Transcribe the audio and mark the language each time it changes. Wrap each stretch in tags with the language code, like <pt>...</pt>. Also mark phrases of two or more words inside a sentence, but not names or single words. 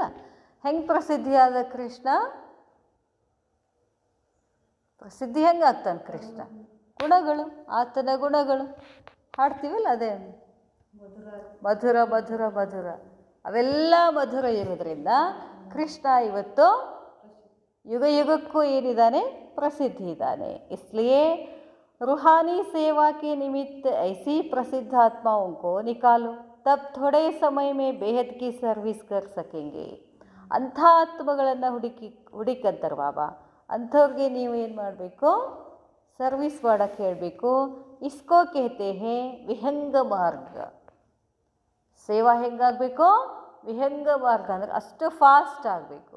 <kn>ಹೆಂಗೆ ಪ್ರಸಿದ್ಧಿಯಾದ ಕೃಷ್ಣ? ಪ್ರಸಿದ್ಧಿ ಹೆಂಗೆ ಆಗ್ತಾನೆ ಕೃಷ್ಣ? ಗುಣಗಳು, ಆತನ ಗುಣಗಳು ಹಾಡ್ತೀವಲ್ಲ, ಅದೇ ಮಧುರ ಮಧುರ ಮಧುರ, ಅವೆಲ್ಲ ಮಧುರ ಇರೋದ್ರಿಂದ ಕೃಷ್ಣ ಇವತ್ತು ಯುಗ ಯುಗಕ್ಕೂ ಏನಿದ್ದಾನೆ? ಪ್ರಸಿದ್ಧಿ ಇದ್ದಾನೆ.</kn> <hi>इसलिए रूहानी सेवा के निमित्त ऐसी प्रसिद्ध आत्माओं को निकालो, तब थोड़े समय में बेहद की सर्विस कर सकेंगे.</hi> <kn>ಅಂಥ ಆತ್ಮಗಳನ್ನು ಹುಡುಕಂತಾರೆ ಬಾಬಾ. ಅಂಥವ್ರಿಗೆ ನೀವು ಏನು ಮಾಡಬೇಕು? ಸರ್ವಿಸ್ ಮಾಡೋಕ್ಕೆ ಹೇಳಬೇಕು.</kn> <hi>इसको कहते हैं विहंग मार्ग.</hi> <kn>ಸೇವಾ ಹೆಂಗಾಗಬೇಕು? ವಿಹಂಗ ಮಾರ್ಗ ಅಂದರೆ ಅಷ್ಟು ಫಾಸ್ಟ್ ಆಗಬೇಕು.</kn>